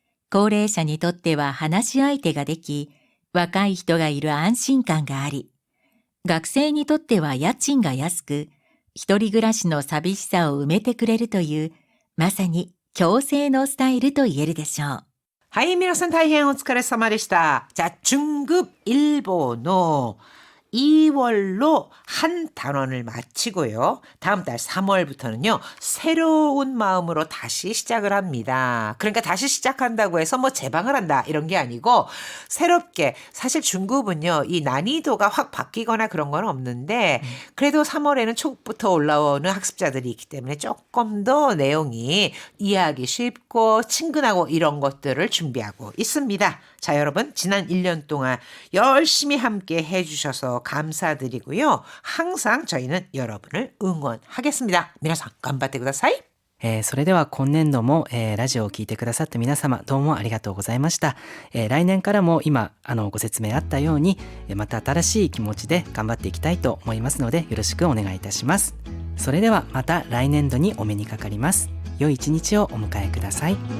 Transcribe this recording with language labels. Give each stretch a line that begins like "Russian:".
Japanese: 高齢者にとっては話し相手ができ、若い人がいる安心感があり、学生にとっては家賃が安く、一人暮らしの寂しさを埋めてくれるという、まさに共生のスタイルと言えるでしょう。はい、皆さん大変お疲れ様でした。
Korean: 자、 중급 일본어 2월로 한 단원을 마치고요. 다음 달 3월부터는요. 새로운 마음으로 다시 시작을 합니다. 그러니까 다시 시작한다고 해서 뭐 재방을 한다 이런 게 아니고 새롭게 사실 중급은요. 이 난이도가 확 바뀌거나 그런 건 없는데 그래도 3월에는 초급부터 올라오는 학습자들이 있기 때문에 조금 더 내용이 이해하기 쉽고 친근하고 이런 것들을 준비하고 있습니다. 자, 여러분 지난 1년 동안 열심히 함께 해주셔서 감사드리고요. 항상 저희는 여러분을 응원하겠습니다.
Japanese: 皆さん頑張ってください。それでは今年度も、ラジオを聞いてくださった皆様どうもありがとうございました。来年からも今ご説明あったように、また新しい気持ちで頑張っていきたいと思いますのでよろしくお願いいたします。それではまた来年度にお目にかかります。良い一日をお迎えください。